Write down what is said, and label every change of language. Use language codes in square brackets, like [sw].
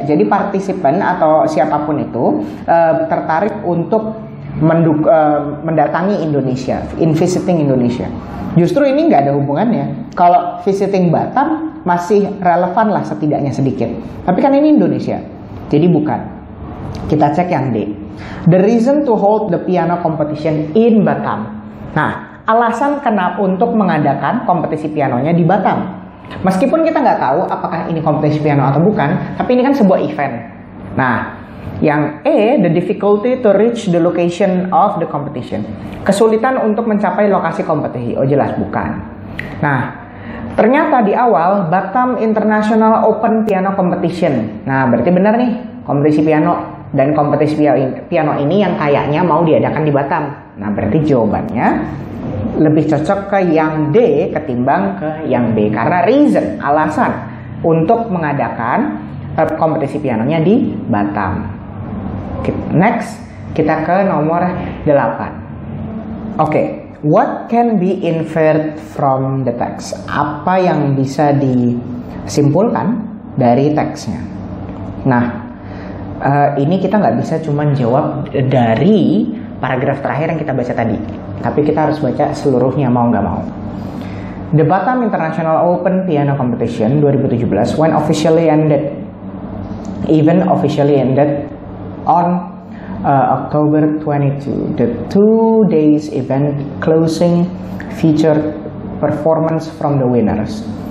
[id] Jadi partisipan atau siapapun itu tertarik untuk mendatangi Indonesia, [en] in visiting Indonesia. [id] Justru ini nggak ada hubungannya. Kalau [en] visiting Batam [id] masih relevan lah setidaknya sedikit. Tapi kan ini Indonesia, jadi bukan. Kita cek yang D. [en] The reason to hold the piano competition in Batam. [id] Nah, alasan kenapa untuk mengadakan kompetisi pianonya di Batam. Meskipun kita nggak tahu apakah ini kompetisi piano atau bukan, tapi ini kan sebuah event. Nah, yang E, [en] the difficulty to reach the location of the competition. [id] Kesulitan untuk mencapai lokasi kompetisi. Oh jelas bukan. Nah, ternyata di awal Batam International Open Piano Competition. Nah, berarti benar nih, kompetisi piano. Dan kompetisi piano ini yang kayaknya mau diadakan di Batam. Nah, berarti jawabannya lebih cocok ke yang D ketimbang ke yang B. Karena reason, alasan untuk mengadakan kompetisi pianonya di Batam. Next, kita ke nomor 8. [en] Oke, what can be inferred from the text? [id] Apa yang bisa disimpulkan dari teksnya? Nah, ini kita nggak bisa cuma jawab dari paragraf terakhir yang kita baca tadi, tapi kita harus baca seluruhnya mau nggak mau. [en] The Batam International Open Piano Competition 2017 when officially ended, event officially ended on October 22. The 2 days event closing featured performance from the winners.